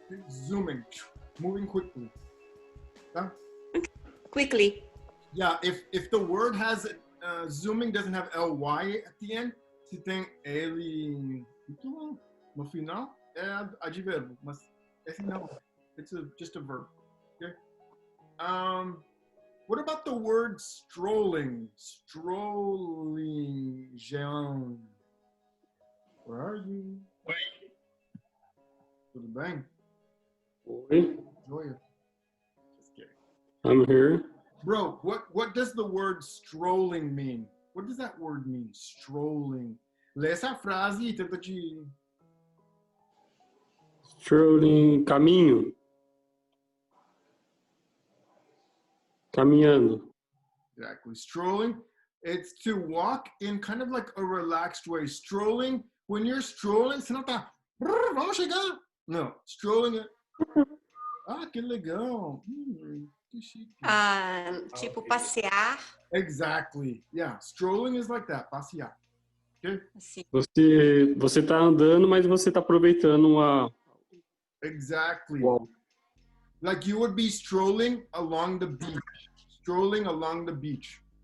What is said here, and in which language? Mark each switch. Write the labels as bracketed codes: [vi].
[en] Zooming, moving quickly. Huh? Quickly. Yeah, if the word has zooming doesn't have ly at the end, [pt] se tem ele no final, é advérbio, mas esse não. [en] It's just a verb. Okay. What about the word strolling? Strolling, Jean. Where are you? [pt] Tudo bem? Oi, Joia. [en] Just kidding. I'm here. Bro, what does the word strolling mean? What does that word mean? [pt] Strolling. Lê essa frase e tenta de... Strolling, caminho. Caminhando. [en] Exactly. Strolling, it's to walk in kind of like a relaxed way. Strolling, when you're strolling, [pt] você não tá... Vamos chegar. [en] No, strolling it. [pt] Ah, que legal. Que chique. Tipo passear. [en] Exactly. Yeah, strolling is like that. [pt] Passear. [en] Okay? [pt] Assim. Você tá andando, mas você tá aproveitando a... [en] Exactly. Wow. Like you would be strolling along the beach. Strolling along the beach.